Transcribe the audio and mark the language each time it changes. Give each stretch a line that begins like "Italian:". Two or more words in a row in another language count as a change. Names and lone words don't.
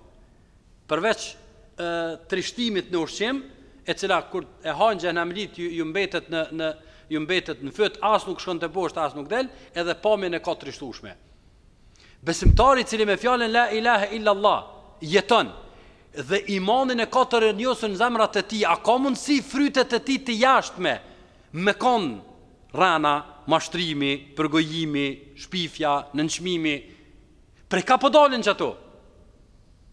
Albanian: Përveç trishtimit në ushqim, e cila kur e hajnë xhehenamit ju mbetet në fyt, as nuk shkon te poshtë, as nuk del, edhe pamjen e ka trishtueshme. Besimtari i cili me fjalën
Arabic: لا إله إلا الله
Albanian: jeton dhe imanin e ka të rënjosur në zemrat e tij, a ka mundësi frytet e tij të jashtme me kon rana, mashtrimi, përgojimi, shpifja, nënçmimi, për ka po dalin që ato?